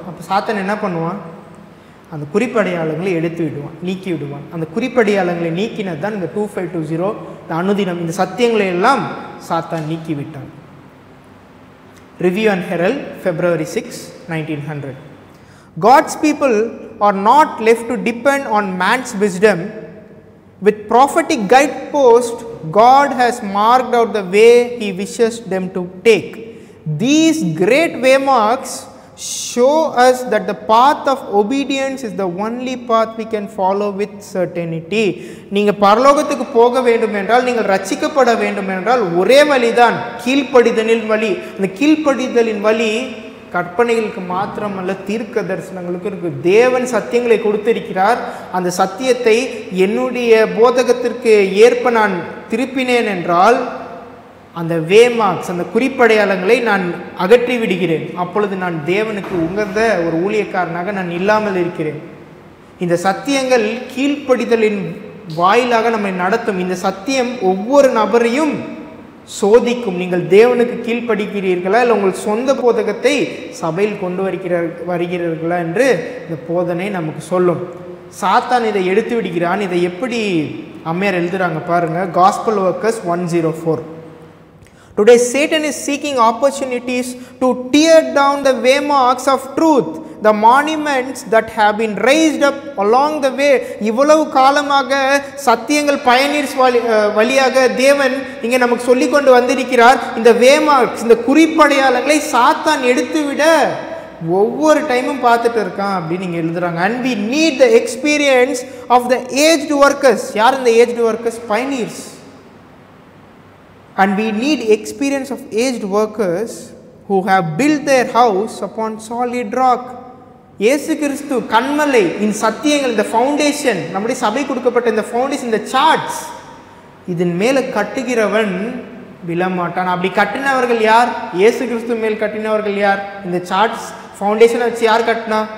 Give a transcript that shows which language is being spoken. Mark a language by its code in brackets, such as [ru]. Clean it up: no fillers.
[ta] அப்போ சாத்தான் என்ன பண்ணுவான், அந்த குறிப்படையாளங்களை எடுத்து விடுவான், நீக்கி விடுவான். அந்த குறிப்படையாளங்களை நீக்கினது தான் இந்த 2520 இந்த அனுதினம் இந்த சத்தியங்களை எல்லாம் சாத்தான் நீக்கி விட்டான். [en] Review and Herald February 6, 1900. God's people are not left to depend on man's wisdom. With prophetic guideposts, God has marked out the way He wishes them to take. These great waymarks show us that the path of obedience is the only path we can follow with certainty. [ta] நீங்கள் பரலோகத்துக்கு போக வேண்டும் என்றால், நீங்கள் ரட்சிக்கப்பட வேண்டும் என்றால் ஒரே வழிதான் கீழ்ப்படிதலின் வழி. அந்த கீழ்ப்படிதலின் வழி கற்பனைகளுக்கு மாத்திரமல்ல, தீர்க்க தரிசனங்களுக்கு இருக்குது. தேவன் சத்தியங்களை கொடுத்திருக்கிறார். அந்த சத்தியத்தை என்னுடைய போதகத்திற்கு ஏற்ப நான் திருப்பினேன் என்றால் அந்த வேமார்க்ஸ், அந்த குறிப்படையாளங்களை நான் அகற்றி விடுகிறேன். அப்பொழுது நான் தேவனுக்கு உகந்த ஒரு ஊழியக்காரனாக நான் இல்லாமல் இருக்கிறேன். இந்த சத்தியங்கள் கீழ்ப்படிதலின் வாயிலாக நம்மை நடத்தும். இந்த சத்தியம் ஒவ்வொரு நபரையும் சோதிக்கும். நீங்கள் தேவனுக்கு கீழ்ப்படுகிறீர்களா, இல்லை உங்கள் சொந்த போதகத்தை சபையில் கொண்டு வருகிறீர்களா என்று இந்த போதனை நமக்கு சொல்லும். சாத்தான் இதை எடுத்து விடுகிறான். இதை எப்படி அம்மையார் எழுதுறாங்க பாருங்க. [en] Gospel Workers 104. Today Satan is seeking opportunities to tear down the waymarks of truth, the monuments that have been raised up along the way. [ta] இவ்வளவு காலமாக சத்தியங்கள் பயனீர்ஸ் வழியாக தேவன் இங்கே நமக்கு சொல்லிக் கொண்டு வந்திருக்கிறார். இந்த வேமார்க்ஸ், இந்த குறிப்படையாளங்களை சாத்தான் எடுத்துவிட ஒவ்வொரு டைமும் பார்த்துட்டு இருக்கான் அப்படின்னு நீங்கள் எழுதுறாங்க. [en] And we need the experience of the aged workers. [ta] யார் இந்த aged workers? பயனீர்ஸ். [en] And we need experience of aged workers who have built their house upon solid rock. [ta] இயேசு கிறிஸ்து கண்மலை, இந்த சத்தியங்கள், இந்த ஃபவுண்டேஷன், நம்முடைய சபை கொடுக்கப்பட்ட இந்த ஃபவுண்டேஷன், இந்த சார்ட்ஸ், இதன் மேலே கட்டுகிறவன் விழமாட்டான். அப்படி கட்டினவர்கள் யார்? இயேசு கிறிஸ்து மேல் கட்டினவர்கள் யார்? இந்த சார்ட்ஸ் ஃபவுண்டேஷனை வச்சு யார் கட்டினா?